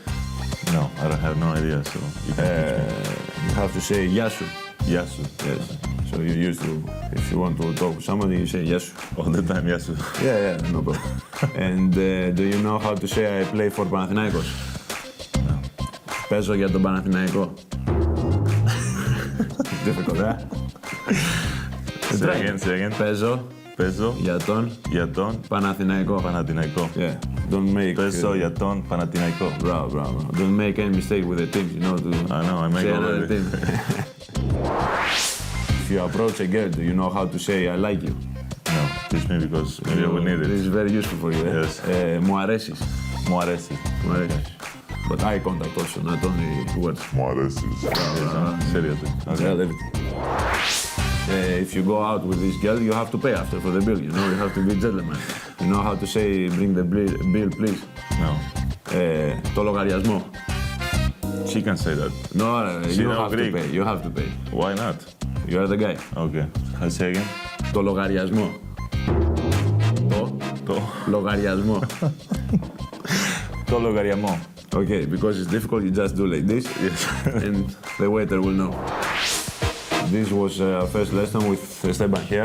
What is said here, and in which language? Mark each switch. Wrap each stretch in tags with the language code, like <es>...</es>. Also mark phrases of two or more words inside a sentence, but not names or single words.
<en>No, I don't have no idea, so you can You have to say Yasu. Yasu. Yes. So you used to, if you want to talk to somebody, you say Yasu. All the time, Yasu. Yeah, no problem. And do you know how to say I play for Panathinaikos? No.</en> <el>Παίζω για τον Παναθηναϊκό.</el> <en>Difficult, eh? Say again.</en> <el>Παίζω για τον Παναθηναϊκό.</el> <en>Yeah. Don't make.</en> <el>Παίζω για τον Παναθηναϊκό.</el> <en>Bravo. Don't make any mistake with the teams, you know. I know, I make say all another of it. team. If you approach a girl, do you know how to say I like you? No, teach me because maybe I will need This is it. very useful for you, eh? Yes.</en> <el>Μου αρέσεις. Μου αρέσει. Μου αρέσεις.</el> <en>But eye contact also, not only words.</en> <el>Μου αρέσεις.</el> <en>Seriously. Yeah, everything. If you go out with this girl, you have to pay after for the bill, you know, you have to be gentleman. You know how to say, bring the bill, please? No.</en> <el>Το λογαριασμό.</el> <en>She can say that. No, She you know have Greek. to pay, you have to pay. Why not? You are the guy. Okay. I'll say again.</en> <el>Το λογαριασμό. Το λογαριασμό. Το λογαριασμό.</el> <en>Okay, because it's difficult, you just do like this, Yes. and the waiter will know. This was our first lesson with Esteban here.</en>